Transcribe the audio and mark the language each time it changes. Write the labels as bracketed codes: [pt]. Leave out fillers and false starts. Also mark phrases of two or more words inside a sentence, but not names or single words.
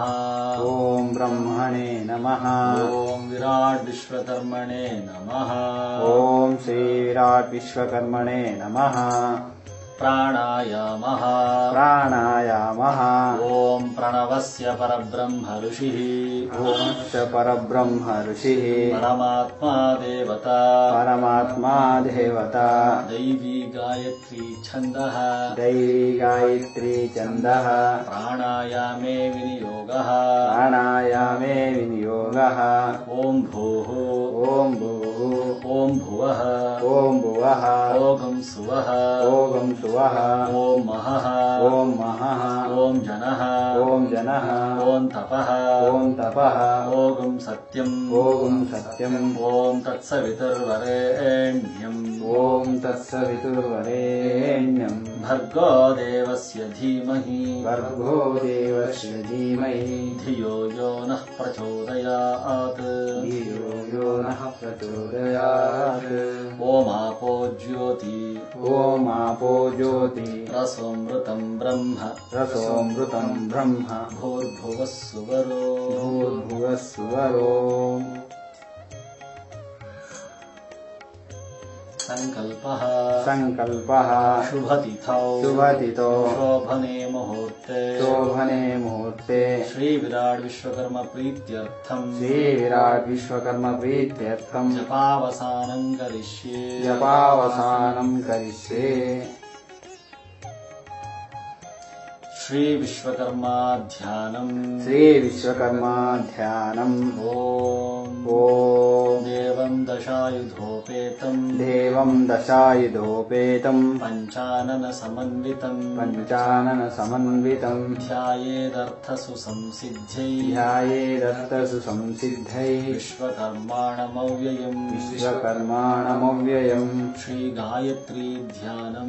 [sa] ॐ ब्रह्मणे नमः. ॐ विराट् विश्वकर्मणे नमः. ॐ श्री विराट् विश्वकर्मणे नमः. ಪ್ರಾಣಾಯಾಮಃ ಪ್ರಾಣಾಯಾಮಃ ॐ प्रणवस्य परब्रह्म ऋषिः ॐ च परब्रह्म ऋषिः परमात्म देवता परमात्मा देवता दैवि गायत्रि छन्दः दैवि गायत्रि छन्दः प्राणायामे विनियोगः प्राणायामे विनियोगः ॐ भूः ॐ भूः ॐ भुवः ॐ भुवः ॐ सुवः ॐ सुवः ॐ महः ॐ महः ॐ जनः ॐ जनः ॐ तपः ॐ तपः ॐ सत्यं ॐ सत्यं ॐ तत्सवितुर्वरेण्यं ॐ तत्सवितुर्वरेण्यं भर्गो देवस्य धीमहि भर्गो देवस्य धीमहि धियो यो नः प्रचोदयात् धियो यो नः प्रचोदयात् ओमापो ज्योति ॐ आपो ज्योति रसोमृतं ब्रह्म रसोमृतं ब्रह्म भूर्भुवः सुवरो भूर्भुवः सुवरो ಸಂಕಲ್ಪಃ ಸಂಕಲ್ಪಃ ಶುಭತಿಥೌ ಶುಭತಿಥೋ शोभने मुहूर्ते शोभने मुहूर्ते श्री विराट् विश्वकर्म प्रीत्यर्थं श्री विराट् विश्वकर्म प्रीत्यर्थं जपावसानं करिष्ये जपावसानं करिष्ये श्री विश्वकर्म ध्यानं श्री विश्वकर्म ध्यानं ಓಂ ಓಂ देवं दशायुधोपेतं देवं दशायुधोपेतं पञ्चानन समन्वितं पञ्चानन समन्वितं ध्यायेदर्थसु संसिद्धै ध्यायेदर्थसु संसिद्धै ವಿಶ್ವಕರ್ಮಾಣಮವ್ಯಯಂ ವಿಶ್ವಕರ್ಮಾಣಮವ್ಯಯಂ श्री गायत्रि ध्यानं